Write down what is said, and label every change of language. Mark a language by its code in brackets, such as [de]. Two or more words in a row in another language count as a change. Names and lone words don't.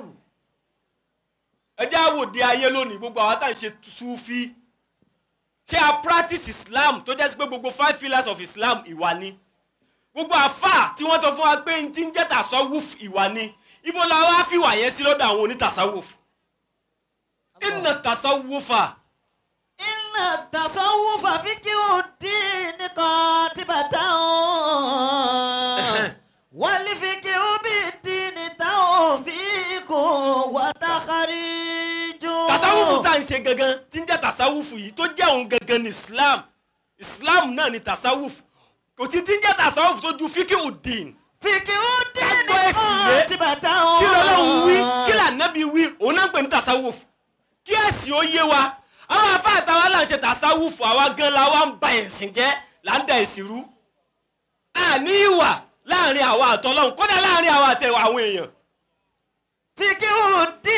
[yo] ẹ jẹ́ àwòdì ayé lónìí gbogbo àwọn tá à ń ṣe Sufi ṣé a practice Islam tó jẹ́ sí pé gbogbo 5 [en] pillars of Islam [yo] ìwà ni gbogbo àfà tí wọ́n tọ́ fún wa pé ní ti ń jẹ́ tasawufu ìwà ni ibo la wá fi wà yẹn sí lọ́dọ̀ àwọn onítàsáwùfù [ar] إن التصوف. إن التصوف فقه الدين قاطبة والفقه بالدين توفيق وتخريج. [yo] Tasawufu tá ń ṣe gangan tí ń jẹ́ tasawufu yìí tó jẹ́ òun gangan ní Islam náà ni tasawufu. Kò sí tí ń jẹ́ tasawufu tó ju [ar] فقه الدين. فقه الدين قاطبة. [yo] Kí l'Ọlọ́run wí, kí l'Ànábì wí, òun náà ń pè ní tasawufu. Kí ẹ̀sìn ó yé wa. Àwọn àfáà táwa là ń ṣe tasawufu àwa gan la wa ń ba ẹ̀sìn jẹ́ là ń da ẹ̀sìn rú. Àní ìwà láàrin àwa àtọlọ́hun kódà láàrin àwa àtẹwà àwọn èèyàn. [ar] فقه الدين